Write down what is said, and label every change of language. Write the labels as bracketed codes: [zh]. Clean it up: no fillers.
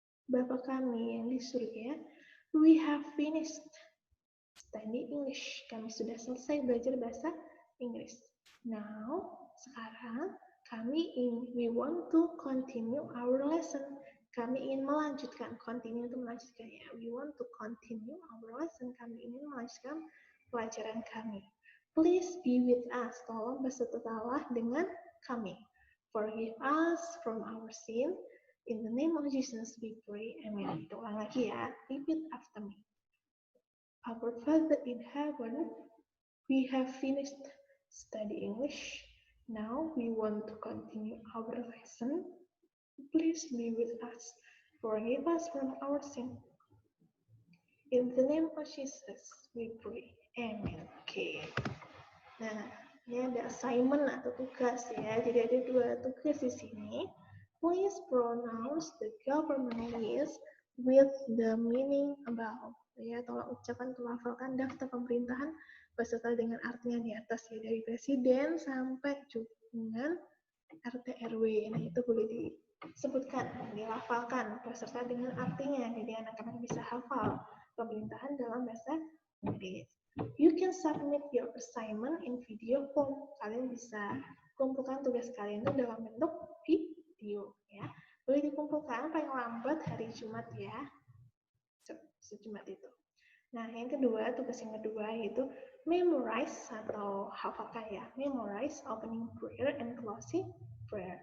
[id] Bapak kami yang di surga, [en] we have finished study English. [id] Kami sudah selesai belajar bahasa Inggris. [en] Now, [id] sekarang [en] we want to continue our lesson. [id] Kami ingin melanjutkan, continue itu melanjutkan ya. [en] We want to continue our lesson. [id] Kami ingin melanjutkan pelajaran kami. [en] Please be with us. [id] Tolong bersertalah dengan kami. [en] Forgive us from our sin. In the name of Jesus we pray. Amen. [id] Kita ulang lagi ya. [en] Repeat after me. Our Father in heaven, we have finished studying English. Now we want to continue our lesson. Please be with us. Forgive us from our sin. In the name of Jesus, we pray. Amen. Oke. [id] Nah, ini ada assignment atau tugas ya. Jadi ada 2 tugas di sini. [en] Please pronounce the government list with the meaning above. [id] Ya, tolong ucapkan atau hafalkan daftar pemerintahan beserta dengan artinya di atas ya, dari presiden sampai dengan RT RW. Nah, itu boleh disebutkan, dilafalkan beserta dengan artinya. Jadi anak-anak bisa hafal pemerintahan dalam bahasa Inggris. [en] You can submit your assignment in video form. [id] Kalian bisa kumpulkan tugas kalian itu dalam bentuk video ya. Boleh dikumpulkan paling lambat hari Jumat ya. Sejumat itu. Nah, yang kedua, tugas yang kedua yaitu memorize atau hafalkan ya. [en] Memorize opening prayer and closing prayer.